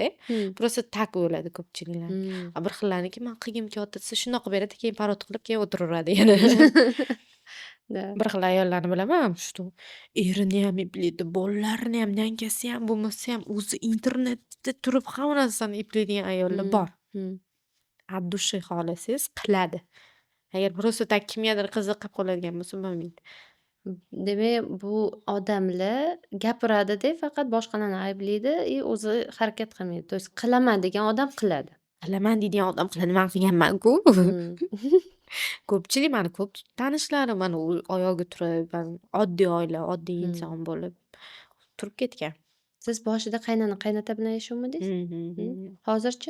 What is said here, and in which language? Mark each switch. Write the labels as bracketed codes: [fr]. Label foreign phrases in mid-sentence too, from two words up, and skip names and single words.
[ru] Просто так [uz] bo'ladi ko'pchiliklar. Bir xillarniki man qilgim kelyapti desa shunaqa beradi, keyin parod qilib keyin o'tiraveradi yana. Да. Bir xil ayollarni bilaman, что erini ham eplaydi, bolalarini ham, nankasi ham bo'lmasa ham o'zi internetda turib hamma narsani eplaydigan ayollar bor. [ru] От души [uz] xohlasangiz qiladi. Agar [ru] просто так [uz] kimgadir qiziqib qoladigan bo'lsa bo'lmaydi. Demak, bu odamlar gapiradi-da, faqat boshqalarni ayblaydi, o'zi harakat qilmaydi. [ru] То есть [uz] qilaman degan odam qiladi. Qilaman deydigan odam qiladi, man qilganman-ku. Ko'pchilik mani ko'p tanishlarim mana oyog'i turib, oddiy oila, oddiy inson bo'lib turib ketgan. Siz boshida qaynona qaynota bilan yashovmidingiz? Hozirchi?